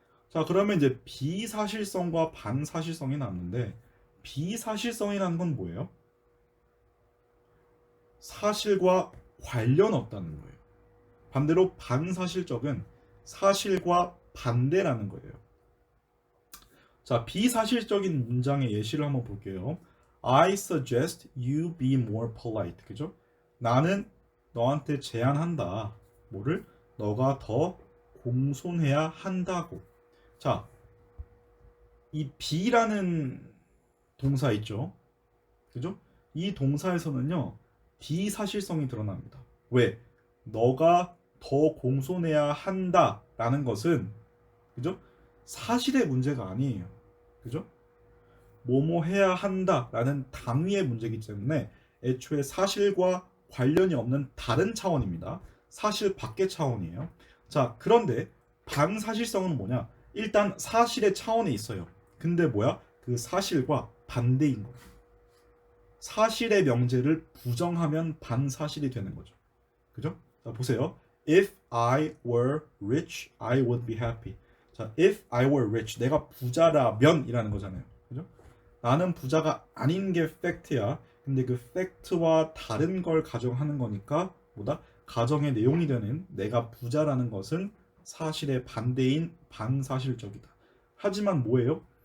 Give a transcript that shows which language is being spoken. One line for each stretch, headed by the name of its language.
Korean: 자, 그러면 이제 비사실성과 반사실성이 남는데 비사실성이라는 건 뭐예요? 사실과 관련 없다는 거예요. 반대로 반사실적은 사실과 반대라는 거예요. 자, 비사실적인 문장의 예시를 한번 볼게요.
English: I suggest you be more polite.
Korean: 그죠? 나는 너한테 제안한다. 뭐를? 너가 더 공손해야 한다고. 자, 이 be라는 동사 있죠? 그죠? 이 동사에서는요, 비사실성이 드러납니다. 왜? 너가 더 공손해야 한다라는 것은, 그죠? 사실의 문제가 아니에요. 그죠? 뭐뭐 해야 한다라는 당위의 문제이기 때문에 애초에 사실과 관련이 없는 다른 차원입니다. 사실 밖의 차원이에요. 자, 그런데 반사실성은 뭐냐? 일단 사실의 차원에 있어요. 근데 뭐야? 그 사실과 반대인 거예요. 사실의 명제를 부정하면 반사실이 되는 거죠. 그죠? 자, 보세요.
English: If I were rich, I would be happy.
Korean: 자,
English: if I were rich,
Korean: 내가 부자라면 이라는 거잖아요. 그죠? 나는 부자가 아닌 게 팩트야. 근데 그 팩트와 다른 걸 가정하는 거니까 뭐다? 가정의 내용이 되는 내가 부자라는 것은 사실의 반대인 반사실적이다. 하지만 뭐예요?